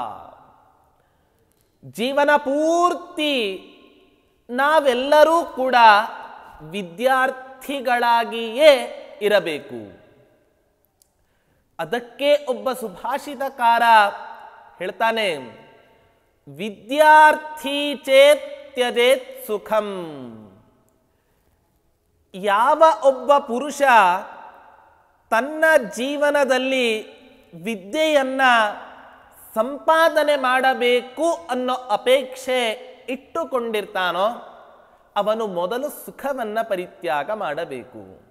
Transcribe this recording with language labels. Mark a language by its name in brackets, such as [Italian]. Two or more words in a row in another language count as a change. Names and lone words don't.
[Kannada] ಜೀವನ ಪೂರ್ತಿ ನಾವೆಲ್ಲರೂ ಕೂಡ ವಿದ್ಯಾರ್ಥಿಗಳಾಗಿಯೇ ಇರಬೇಕು. ಅದಕ್ಕೆ ಒಬ್ಬ ಸುಭಾಷಿತಕಾರ ಹೇಳ್ತಾನೆ, [Sanskrit] ವಿದ್ಯಾರ್ಥಿ ಚೇತ್ ತ್ಯಜೇತ್ ಸುಖಂ. [Kannada] ಯಾವ ಒಬ್ಬ ಪುರುಷ ತನ್ನ ಜೀವನದಲ್ಲಿ ವಿದ್ಯೆಯನ್ನ ಸಂಪಾದನೆ ಮಾಡಬೇಕು ಅನ್ನೋ ಅಪೇಕ್ಷೆ ಇಟ್ಟುಕೊಂಡಿರ್ತಾನೋ ಅವನು ಮೊದಲು ಸುಖವನ್ನ ಪರಿತ್ಯಾಗ ಮಾಡಬೇಕು.